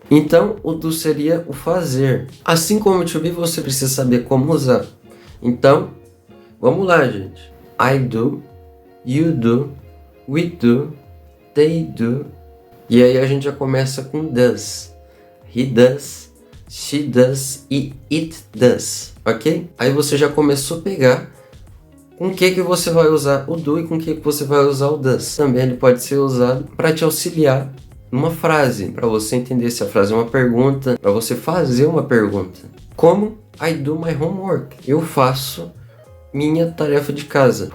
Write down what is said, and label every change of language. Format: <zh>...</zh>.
<pt>Então, o do seria o fazer. Assim como o to be, você precisa saber como usar. Então, vamos lá, gente.</pt> <en>I do, you do, we do, they do.</en> <pt>E aí a gente já começa com does.</pt> <en>He does, she does e it does, ok?</en> <pt>Aí você já começou a pegar com que você vai usar o do e com que você vai usar o does. Também ele pode ser usado para te auxiliar numa frase, para você entender se a frase é uma pergunta, para você fazer uma pergunta. Como</pt> <en>I do my homework,</en> <pt>eu faço minha tarefa de casa.</pt>